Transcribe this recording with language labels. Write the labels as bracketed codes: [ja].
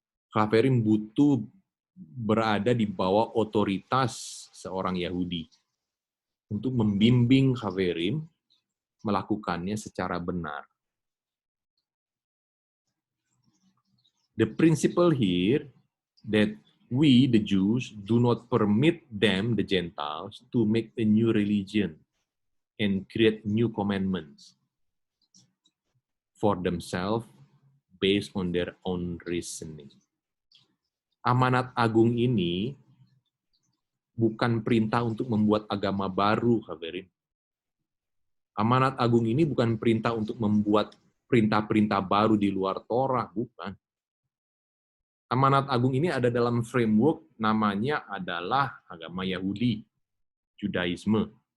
[id] Haverim butuh berada di bawah otoritas seorang Yahudi untuk membimbing Haverim melakukannya secara benar. [en] The principle here that we, the Jews, do not permit them, the Gentiles, to make a new religion and create new commandments for themselves based on their own reasoning. [id] Amanat agung ini bukan perintah untuk membuat agama baru, Haverim. Amanat agung ini bukan perintah untuk membuat perintah-perintah baru di luar Torah, bukan. Amanat agung ini ada dalam framework, namanya adalah agama Yahudi, Judaisme.